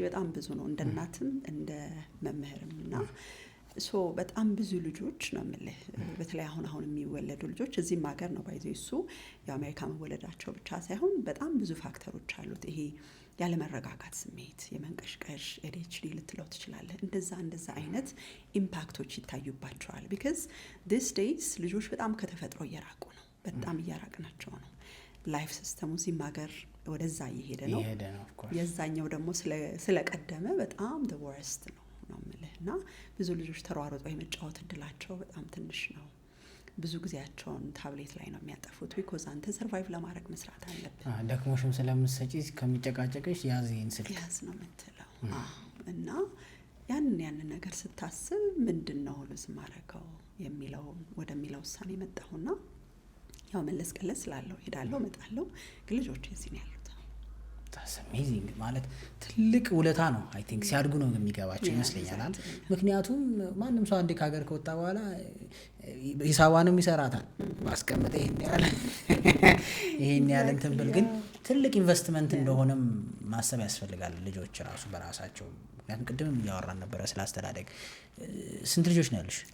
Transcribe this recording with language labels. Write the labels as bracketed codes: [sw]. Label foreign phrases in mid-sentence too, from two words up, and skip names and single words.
[am] በጣም ብዙ ነው እንደ እናትም እንደ መምህርምና በጣም ብዙ ልጆች ነው የምልህ በተለይ አሁን የሚወለዱ ልጆች እዚህም ሀገር ነው ባይዘው እሱ የአሜሪካ መወለዳቸው ብቻ ሳይሆን በጣም ብዙ ፋክተሮች አሉት ይሄ ያለ መረጋጋት ስሜት የመንቀሽቀሽ ADHD ልትለው ትችላለህ እንደዛ አይነት ኢምፓክቶች ይታዩባቸዋል [en] because these days [am] ልጆች በጣም ከተፈጥሮ እየራቁ ነው በጣም እያራቅናቸው ነው ላይፍ ሲስተሙ እዚህም ሀገር ወደዛ እየሄደ ነው የዛኛው ደግሞ ስለቀደመ በጣም [en] the worst [am] ነው የምልህና ብዙ ልጆች ተሯሩጠው የመጫወት እድላቸው በጣም ትንሽ ነው ብዙ ጊዜያቸውን ታብሌት ላይ ነው የሚያጠፉት because አንተ ሰርቫይቭ ለማድረግ መስራት አለብህ ደክሞሽም ስለምትሰጪ ከሚጨቃጨቅሽ ያዝን ስልክ ያዝ ነው የምትለው እና ያንን ነገር ስታስብ ምንድነው ልዝ ማረከው የሚለው ወደሚለው ውሳኔ መጣሁና ያው መለስ ቀለስ ስላለው ሄዳለሁ መጣለሁ ልጆች እዚህ ነው ያሉት [en] that's amazing [am] ማለት ትልቅ ውለታ ነው [en] I think [am] ሲያድጉ ነው የሚገባቸው ይመስለኛል ምክንያቱም ማንም ሰው አንዴ ከሀገር ከወጣ በኋላ ሂሳባንም ይሰራታል ማስቀመጥ ይሄን ያህል እንትን ብል ግን ትልቅ ኢንቨስትመንት እንደሆነም ማሰብ ያስፈልጋል ልጆች ራሱ በራሳቸው ምክንያቱም ቅድም እያወራን ነበረ ስላስተዳደግ ስንት ልጆች ነው ያሉሽ